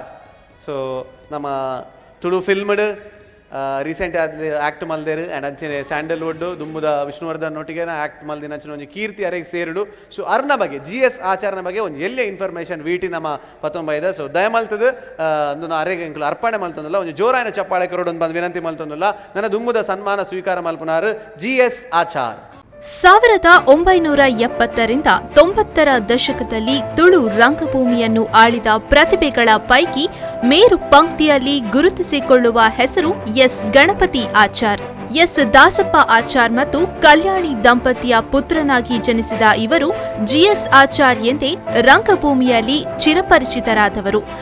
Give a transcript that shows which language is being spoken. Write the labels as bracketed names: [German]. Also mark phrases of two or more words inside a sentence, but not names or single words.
[Tulu] ಸೊ ನಮ್ಮ ತುಳು ಫಿಲ್ಮ್ಡ್ [English] recent act [Tulu] ಮಲ್ದೇರು ಆ್ಯಂಡ್ ಅಂಚನೆ ಸ್ಯಾಂಡಲ್ವುಡ್ ದುಮ್ಮುದ ವಿಷ್ಣುವರ್ಧನ್ ಒಟ್ಟಿಗೆ ಆ್ಯಕ್ಟ್ ಮಲ್ದಿನಂಚಿನ ಒಂದು ಕೀರ್ತಿ ಅರೆಗೆ ಸೇರುಡು. ಸೊ ಅರ್ನ ಬಗ್ಗೆ GS ಆಚಾರ್ನ ಬಗ್ಗೆ ಒಂದು ಎಲ್ಲೇ ಇನ್ಫಾರ್ಮೇಷನ್ ವೀಟಿ ನಮ್ಮ ಪತ್ತೊಂಬೈದ ಸೊ ದಯ ಮಲ್ತದು ಒಂದು ಅರೆಗೆ ಇಂಕ್ಲು ಅರ್ಪಣೆ ಮಲ್ತೊಂದಿಲ್ಲ ಒಂದು ಜೋರಾಯಿನ ಚಪ್ಪಾಳೆ ಕರೋಡೊಂದು ಬಂದು ವಿನಂತಿ ಮಲ್ತೊಂದಿಲ್ಲ. ನನ್ನ ದುಮ್ಮುದ ಸನ್ಮಾನ ಸ್ವೀಕಾರ ಮಲ್ಪುನಾರು GS ಆಚಾರ್. [Kannada] 1970ರಿಂದ 90ರ ದಶಕದಲ್ಲಿ ತುಳು ರಂಗಭೂಮಿಯನ್ನು ಆಳಿದ ಪ್ರತಿಭೆಗಳ ಪೈಕಿ ಮೇರು ಪಂಕ್ತಿಯಲ್ಲಿ ಗುರುತಿಸಿಕೊಳ್ಳುವ ಹೆಸರು ಎಸ್ ಗಣಪತಿ ಆಚಾರ್. ಎಸ್ ದಾಸಪ್ಪ ಆಚಾರ್ ಮತ್ತು ಕಲ್ಯಾಣಿ ದಂಪತಿಯ ಪುತ್ರನಾಗಿ ಜನಿಸಿದ ಇವರು GS ಆಚಾರ್ ಎಂದೇ ರಂಗಭೂಮಿಯಲ್ಲಿ ಚಿರಪರಿಚಿತರಾದವರು.